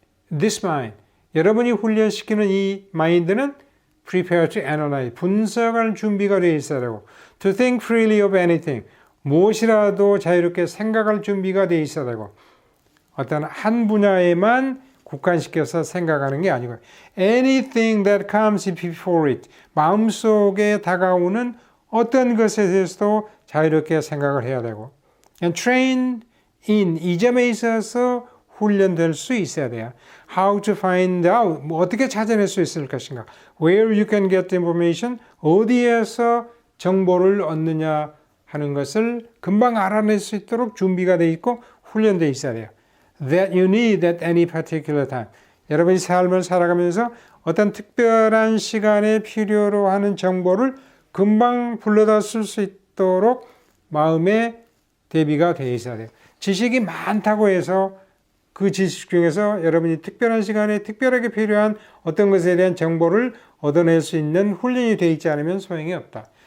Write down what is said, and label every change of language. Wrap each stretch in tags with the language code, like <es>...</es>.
<en>This mind,</en> <ko>여러분이 훈련시키는 이 마인드는</ko> <en>prepare to analyze,</en> <ko>분석할 준비가 되어 있어야 되고</ko> <en>to think freely of anything,</en> <ko>무엇이라도 자유롭게 생각할 준비가 되어 있어야 되고 어떤 한 분야에만 국한시켜서 생각하는 게 아니고</ko> <en>anything that comes before it,</en> <ko>마음속에 다가오는 어떤 것에 대해서도 자유롭게 생각을 해야 되고</ko> <en>and train in,</en> <ko>이 점에 있어서 훈련될 수 있어야 돼요.</ko> <en>How to find out,</en> <ko>어떻게 찾아낼 수 있을 것인가.</ko> <en>Where you can get the information,</en> <ko>어디에서 정보를 얻느냐 하는 것을 금방 알아낼 수 있도록 준비가 되어 있고 훈련되어 있어야 돼요.</ko> <en>That you need at any particular time.</en> <ko>여러분이 삶을 살아가면서 어떤 특별한 시간에 필요로 하는 정보를 금방 불러다 쓸 수 있도록 마음의 대비가 되어 있어야 돼요. 지식이 많다고 해서 그 지식 중에서 여러분이 특별한 시간에 특별하게 필요한 어떤 것에 대한 정보를 얻어낼 수 있는 훈련이 되어 있지 않으면 소용이 없다.</ko>